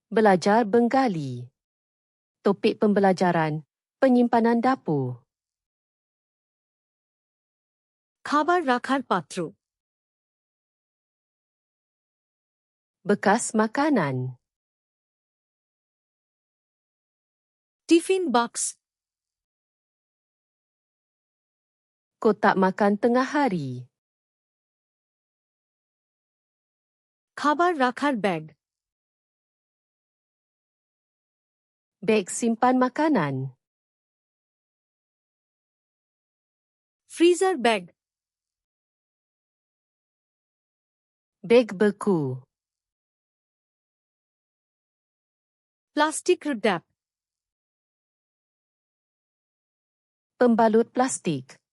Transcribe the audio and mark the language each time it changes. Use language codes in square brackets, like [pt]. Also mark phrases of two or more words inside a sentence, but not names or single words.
[ms] Belajar Bengali. Topik pembelajaran, penyimpanan dapur. [bn] খাবার রাখার পাত্র, [ms] Bekas makanan. [bn] টিফিন বাক্স, [ms] Kotak makan tengah hari. [bn] খাবার রাখার ব্যাগ, [ms] Beg simpan makanan. [en] freezer bag, [ms] Beg beku. [en] plastic wrap, [ms] Pembalut plastik.